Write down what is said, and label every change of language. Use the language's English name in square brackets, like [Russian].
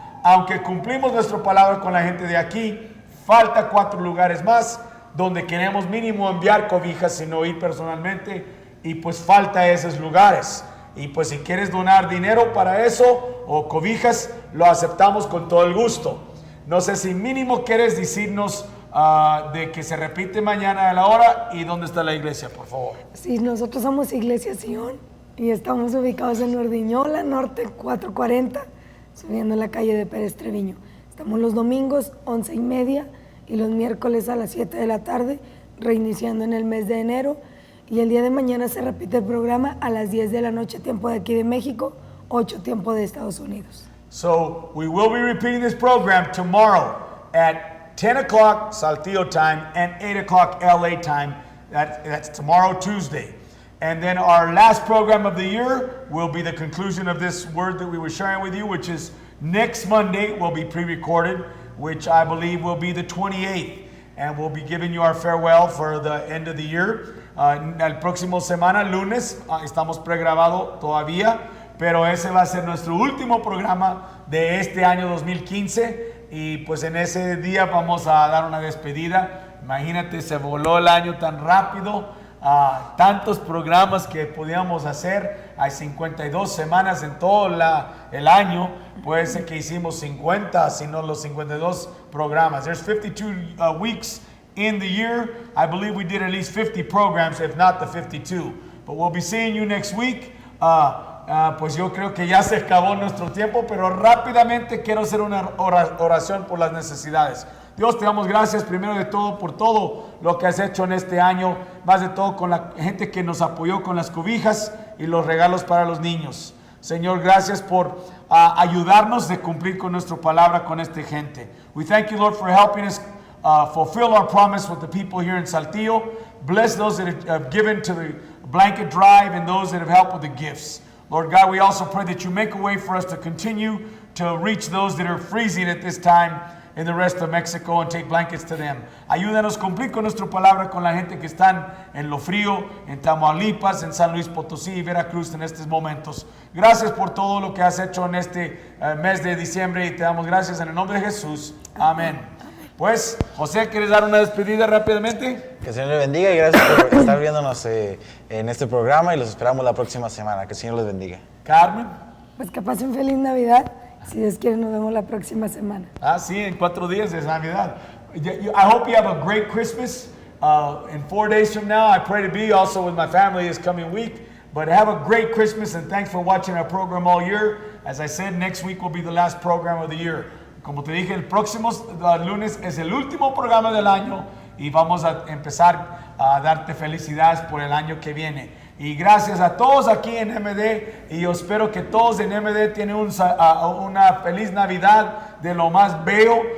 [Spanish] Aunque cumplimos nuestra palabra con la gente de aquí, falta 4 lugares más donde queremos mínimo enviar cobijas, sino ir personalmente, y pues falta esos lugares. Y pues si quieres donar dinero para eso o cobijas, lo aceptamos con todo el gusto. No sé si mínimo quieres decirnos de que se repite mañana a la hora y dónde está la iglesia, por favor. Sí, nosotros somos Iglesia Sion y estamos ubicados en Ordiñola, Norte 440, subiendo la calle de Pérez Treviño. Estamos los domingos 11:30 y los miércoles a las 7 de la tarde, reiniciando en el mes de enero. Y el día de mañana se repite el programa a las 10 de la noche, tiempo de aquí de México, 8 tiempo de Estados Unidos. [English] So we will be repeating this program tomorrow at 10 o'clock Saltillo time and 8 o'clock LA time. That's tomorrow, Tuesday. And then our last program of the year will be the conclusion of this word that we were sharing with you, which is next Monday will be pre-recorded, which I believe will be the 28th. And we'll be giving you our farewell for the end of the year. [Spanish] El próximo semana, lunes, estamos pregrabado todavía, pero ese va a ser nuestro último programa de este año 2015. Y pues en ese día vamos a dar una despedida. Imagínate, se voló el año tan rápido. Tantos programas que podíamos hacer. Hay 52 semanas en todo el año. Puede ser que hicimos 50, sino los 52 programas. [English] There's 52 weeks in the year. I believe we did at least 50 programs, if not the 52. But we'll be seeing you next week. [Spanish] Pues yo creo que ya se acabó nuestro tiempo, pero rápidamente quiero hacer una oración por las necesidades. Dios, te damos gracias primero de todo por todo lo que has hecho en este año, más de todo con la gente que nos apoyó con las cobijas y los regalos para los niños. Señor, gracias por ayudarnos de cumplir con nuestra palabra con esta gente. [English] We thank you, Lord, for helping us fulfill our promise with the people here in Saltillo. Bless those that have given to the blanket drive and those that have helped with the gifts. Lord God, we also pray that you make a way for us to continue to reach those that are freezing at this time in the rest of Mexico and take blankets to them. [Spanish] Ayúdanos a cumplir con nuestra palabra con la gente que están en lo frío, en Tamaulipas, en San Luis Potosí y Veracruz en estos momentos. Gracias por todo lo que has hecho en este mes de diciembre y te damos gracias en el nombre de Jesús. Amén. Pues, José, ¿quieres dar una despedida rápidamente? Que el Señor les bendiga y gracias por estar viéndonos en este programa y los esperamos la próxima semana. Que el Señor les bendiga. Carmen. Pues que pasen feliz Navidad. Si Dios quiere, nos vemos la próxima semana. Sí, en 4 días es Navidad. [English] I hope you have a great Christmas. In 4 days from now, I pray to be also with my family this coming week. But have a great Christmas and thanks for watching our program all year. As I said, next week will be the last program of the year. [Spanish] Como te dije, el próximo lunes es el último programa del año y vamos a empezar a darte felicidades por el año que viene. Y gracias a todos aquí en MD y yo espero que todos en MD tienen una feliz Navidad de lo más bello.